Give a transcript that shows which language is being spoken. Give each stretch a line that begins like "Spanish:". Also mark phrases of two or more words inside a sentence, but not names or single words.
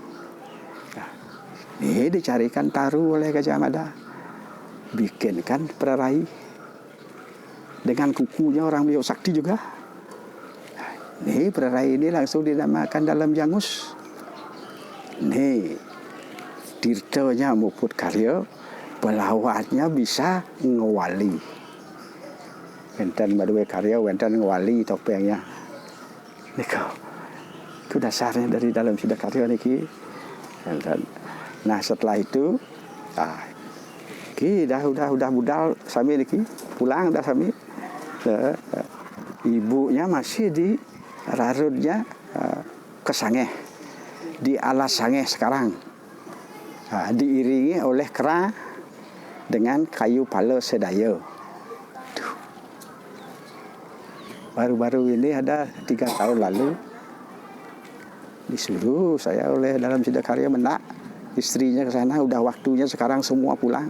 Indonesian: Nah, ini dicarikan taruh oleh Gajah Mada. Bikinkan perarai. Dengan kukunya orang beliau sakti juga. Nah, ini perarai ini langsung dinamakan dalam Jangus. Ini Tirtonya Muput Karya, pelawatnya bisa ngewali.
Balinese: Wenten Maduwe Karya, wenten ngewali topengnya.
Indonesian: Itu dasarnya dari dalam Sidakarya niki. Nah, setelah itu, udah
Balinese: budal sami niki,
Indonesian: pulang dah sami. Ibunya masih di rarutnya ke Sangeh, di alas Sangeh sekarang. Diiringi oleh kera dengan kayu pala sedaya. Baru-baru ini ada 3 tahun lalu Disuruh saya oleh dalam Sidakarya mendak istrinya ke sana, udah waktunya sekarang semua pulang.